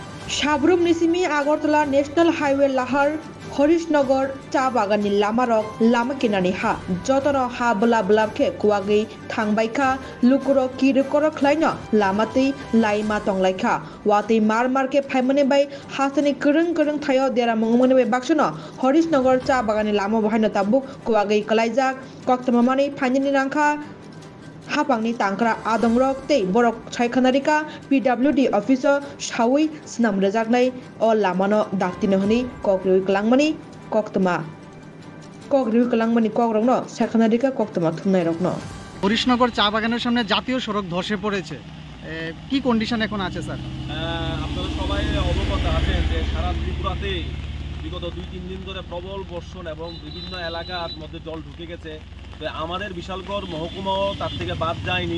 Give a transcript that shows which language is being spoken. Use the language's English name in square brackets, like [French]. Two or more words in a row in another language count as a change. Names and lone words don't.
[Kok Borok] সাবরুম নিসিমি আগরতলা [English] National Highway [Kok Borok] লাহার হরিশনগর চা বাগাननि लामारक लामा किनानि हा जतन हा बला बलाबखे कुवागै थांबायखा लुकुरो किरुकरो खलायनो लामातै लाइमा तंलायखा वातै मार मारके फायमने बाय हासनि करं करं थायो देरा मंगमने बाय बाक्सनो हरिशनगर चा बागाननि लामा बहायनो ताबुक कुवागै कलायजाक कक्तमामानि फायनिनि रांखा हापांनि तांक्रा आदंरक तै बरक सायखानारिका पिडब्लिउडि अफिसर सावै स्नाम रजाकनाय अ लामानो दाक्तिनो हनि कक्रिउ कलांगमानि कक्तमा कक्रिउ कलांगमानि ककरंनो सायखानारिका कक्तमा थुमनाय रकनो [Bangla] হরিশনগর চা বাগানের সামনে জাতীয় সড়ক ধসে পড়েছে কি কন্ডিশন এখন আছে স্যার? আপনারা সবাই অবগত আছেন যে সারা ত্রিপুরাতে বিগত 2-3 দিন ধরে প্রবল বর্ষণ এবং বিভিন্ন এলাকার মধ্যে জল ঢুকে গেছে। তো আমাদের বিশালগড় মহকুমাও তার থেকে বাদ যায়নি।